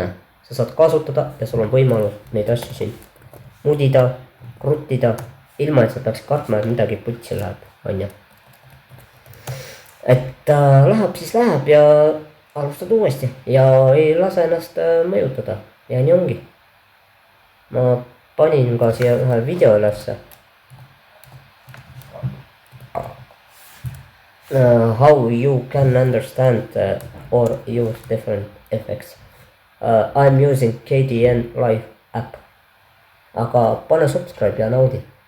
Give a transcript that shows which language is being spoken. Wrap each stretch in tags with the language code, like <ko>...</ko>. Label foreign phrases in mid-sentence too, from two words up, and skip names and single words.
<et>Sa saad kasutada ja sul on võimalus neid asju siin mudida, kruttida, ilma et sa peaks kartma, et midagi putsi läheb. On ju? Et läheb siis läheb ja alustad uuesti ja ei lase ennast mõjutada. Ja nii ongi. Ma panin ka siia ühe video ülesse.</et> <en>How you can understand or use different effects. I'm using KDN Live app.</en> <et>Aga pane subscribe ja naudi.</et>